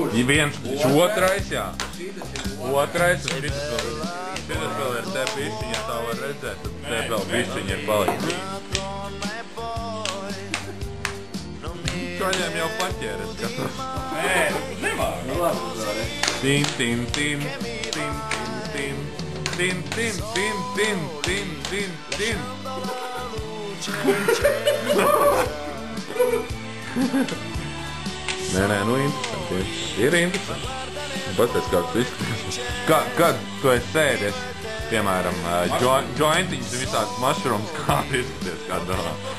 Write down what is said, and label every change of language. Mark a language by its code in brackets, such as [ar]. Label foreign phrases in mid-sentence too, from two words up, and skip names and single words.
[lv] Viens, otrais, jā. Otrais, un šitas vēl ir te bišķiņa, ja tā var redzēt, tad te vēl bišķiņa ir palikt. Kaņiem jau paķēres, skatos. Nē, nemā. Nu, labi, uzvārē. Tim, tim, tim, tim, tim, tim, tim, tim, tim, tim, tim, tim. Nē, nu interesanti. Ir interesanti. Pateic, kā tu izskaties. Kad tu esi sēdies, piemēram, jointiņas visās mushrooms, kā tu izskaties, kā domā?